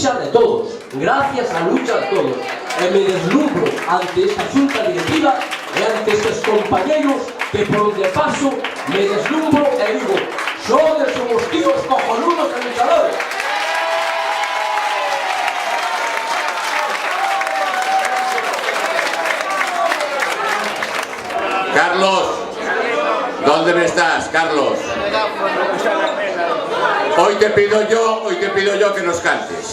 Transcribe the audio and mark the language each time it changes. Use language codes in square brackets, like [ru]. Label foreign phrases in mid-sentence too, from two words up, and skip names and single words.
[es] todos, gracias á lucha de todos. [gl] E me deslumbro ante esta xunta directiva e ante estes compañeros que por onde paso me deslumbro e digo, sodes os tíos cojonudos e luchadores. [es] Carlos, ¿dónde me estás, Carlos? Hoy te pido yo que nos cantes.